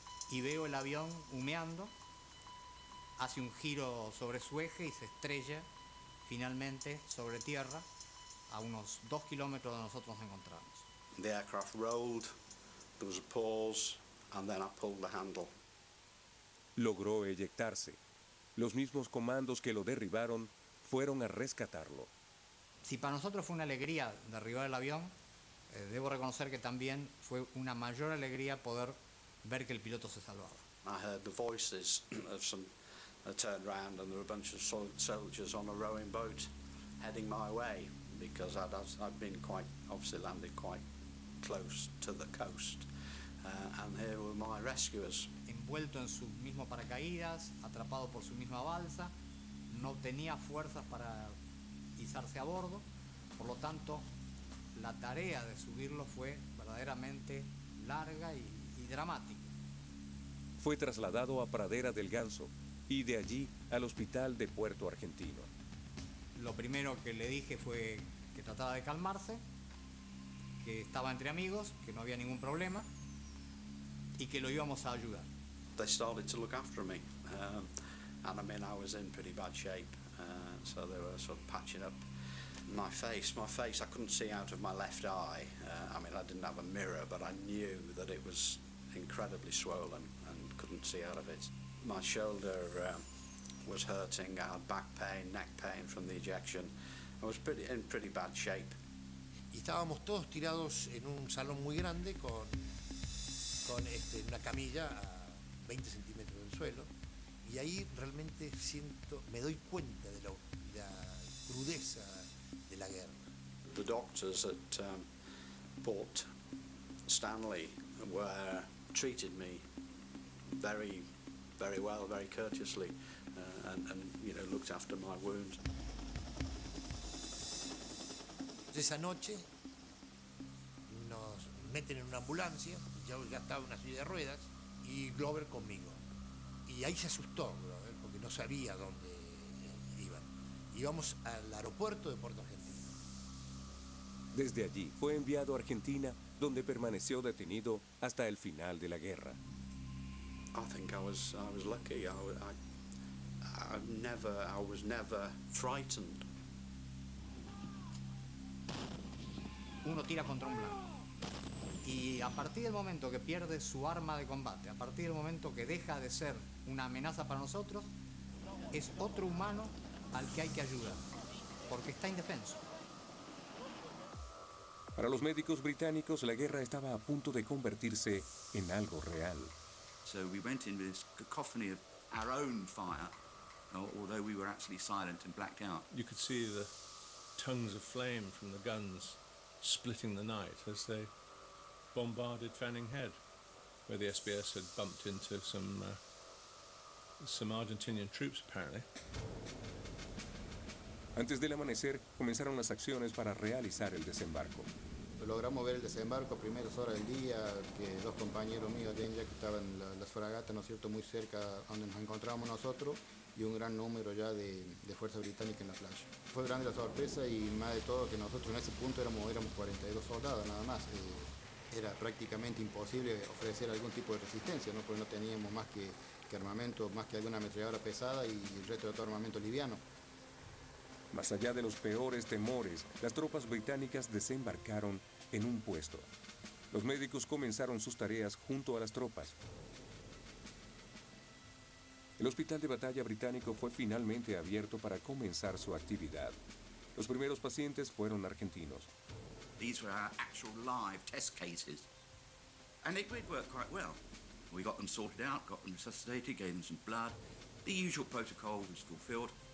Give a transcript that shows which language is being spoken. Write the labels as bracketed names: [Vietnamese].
[Spanish] Y veo el avión humeando, hace un giro sobre su eje y se estrella finalmente sobre tierra a unos 2 kilómetros de nosotros nos encontramos. [English] The aircraft rolled, there was a pause, and then I pulled the handle. [Spanish] Logró eyectarse. Los mismos comandos que lo derribaron fueron a rescatarlo. Si para nosotros fue una alegría derribar el avión, debo reconocer que también fue una mayor alegría poder ver que el piloto se salvaba. [English] I heard the voices of some. I turned round and there were a bunch of soldiers on a rowing boat heading my way, because I'd been obviously landed quite close to the coast, and here were my rescuers. [Spanish] Envuelto en su mismo paracaídas, atrapado por su misma balsa, no tenía fuerzas para izarse a bordo, por lo tanto la tarea de subirlo fue verdaderamente larga y dramática. Fue trasladado a Pradera del Ganso y de allí al hospital de Puerto Argentino. Lo primero que le dije fue que tratara de calmarse, que estaba entre amigos, que no había ningún problema y que lo íbamos a ayudar. [English] They started to look after me, and I mean I was in pretty bad shape, so they were sort of patching up my face. I couldn't see out of my left eye. I mean I didn't have a mirror, but I knew that it was incredibly swollen and couldn't see out of it. My shoulder was hurting. I had back pain, neck pain from the ejection. I was in pretty bad shape. [Spanish] Y estábamos todos tirados en un salón muy grande con una camilla a 20 centímetros del suelo, y ahí realmente me doy cuenta de la crudeza de la guerra. [English] The doctors at Port Stanley treated me very, very well, very courteously, and looked after my wounds. [Spanish] Esa noche nos meten en una ambulancia, yo ya estaba en una silla de ruedas, y Glover conmigo. Y ahí se asustó Glover, porque no sabía dónde iban. Íbamos al aeropuerto de Puerto Argentino. Desde allí fue enviado a Argentina, donde permaneció detenido hasta el final de la guerra. [English] I think I was lucky. I was never frightened. [Spanish] Uno tira contra un blanco. Y a partir del momento que pierde su arma de combate, a partir del momento que deja de ser una amenaza para nosotros, es otro humano al que hay que ayudar, porque está indefenso. Para los médicos británicos, la guerra estaba a punto de convertirse en algo real. [English] So we went in with this cacophony of our own fire, although we were absolutely silent and blacked out. You could see the tongues of flame from the guns splitting the night as they bombarded Fanning Head, where the SBS had bumped into some Argentinian troops, apparently. [Spanish] Antes del amanecer, comenzaron las acciones para realizar el desembarco. Logramos ver el desembarco a primeras horas del día, que dos compañeros míos de ya que estaban las fragatas, ¿no es cierto?, muy cerca donde nos encontrábamos nosotros, y un gran número ya de fuerza británica en la playa. Fue grande la sorpresa y más de todo que nosotros en ese punto éramos 42 soldados nada más. Era prácticamente imposible ofrecer algún tipo de resistencia, ¿no?, porque no teníamos más que armamento, más que alguna ametralladora pesada y el resto de todo armamento liviano. Más allá de los peores temores, las tropas británicas desembarcaron en un puesto. Los médicos comenzaron sus tareas junto a las tropas. El hospital de batalla británico fue finalmente abierto para comenzar su actividad. Los primeros pacientes fueron argentinos. [English] These were our actual live test cases. And it did work quite well. We got them sorted out, got them resuscitated, gave them some blood. The usual protocol was fulfilled.